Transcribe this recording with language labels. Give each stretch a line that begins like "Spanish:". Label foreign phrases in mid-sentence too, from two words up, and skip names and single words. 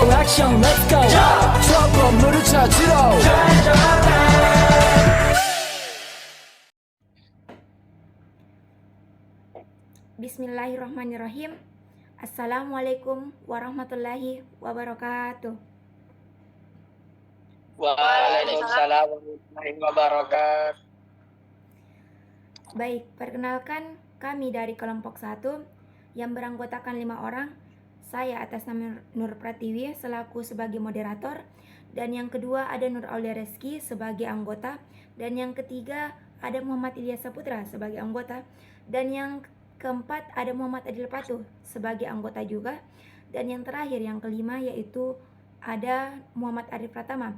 Korean: 액션
English: let's go
Korean: 저 건물을 찾으러
Arabic: بسم الله الرحمن الرحيم. السلام عليكم ورحمة الله وبركاته. وعليكم السلام ورحمة الله وبركاته.
Indonesian: Baik, perkenalkan kami dari kelompok 1 yang beranggotakan 5 orang. Saya atas nama Nur Pratiwi selaku sebagai moderator, dan yang kedua ada Nur Aulia Reski sebagai anggota, dan yang ketiga ada Muhammad Ilyas Saputra sebagai anggota, dan yang keempat ada Muhammad Adil Patuh sebagai anggota juga, dan yang terakhir yang kelima yaitu ada Muhammad Arif Pratama.